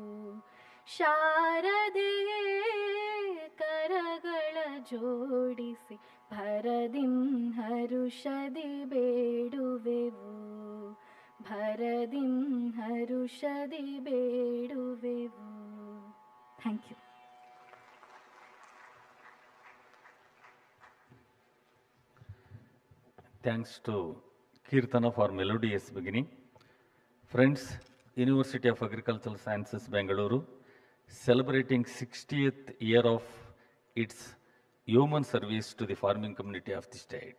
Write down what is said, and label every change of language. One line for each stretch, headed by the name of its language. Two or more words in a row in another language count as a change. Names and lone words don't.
Kannada: ಶಾರದೆಯೇ ಕರಗಳ ಜೋಡಿಸಿ ಭರದಿಂ ಹರುಷದಿ ಬೇಡುವೆವು. ಭರದಿಂ ಹರುಷದಿ ಬೇಡುವೆವು.
English: Thank you. Thanks to Kirtana for melodious beginning. Friends, University of Agricultural Sciences, Bengaluru, celebrating 60th year of its human service to the farming community of the state.